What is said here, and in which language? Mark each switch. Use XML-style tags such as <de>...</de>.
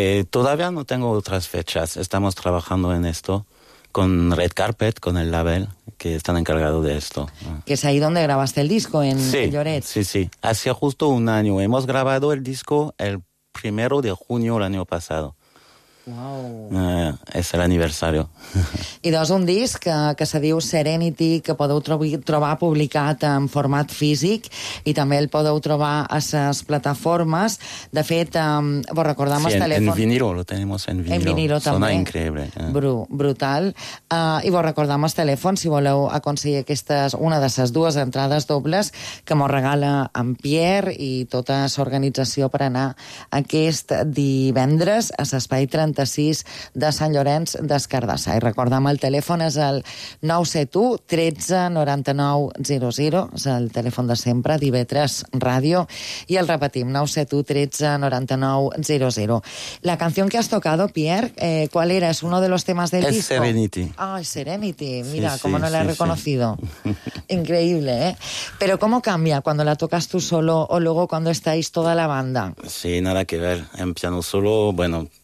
<es>Todavía no tengo otras fechas. Estamos trabajando en esto. Con Red Carpet, con el label, que están encargados de esto. ¿Que es ahí donde grabaste el disco, en Lloret? Sí. Hacía justo un año. Hemos grabado el disco el 1 de junio el año pasado. Wow.</es> <ca>És l'aniversari. I dos, un disc que se diu Serenity, que podeu trobar publicat en format físic i també el podeu trobar a les plataformes. De fet, vos recordem sí, el telèfon.</ca> <es>En vinilo, lo tenemos en vinilo.</es> <ca>En vinilo també. Sona increïble. Brutal. I vos recordem el telèfon si voleu aconseguir aquestes, una de les dues entrades dobles que mos regala en Pierre i tota l'organització per anar aquest divendres a l'Espai 36 de Sant Llorenç d'Escardassa. I recordem, el telèfon és el 971-13-9900, és el telèfon de sempre, d'IB3 Ràdio, i el repetim, 971-13-9900.</ca> <es>La canción que has tocado, Pierre, ¿cuál era? ¿Es uno de los temas del disco? Es Serenity. Ah, Serenity. Mira, sí, cómo no la he reconocido. Sí. Increíble, ¿eh? Pero ¿cómo cambia cuando la tocas tú solo o luego cuando estáis toda la banda? Sí, nada que ver. En piano solo, bueno...</es>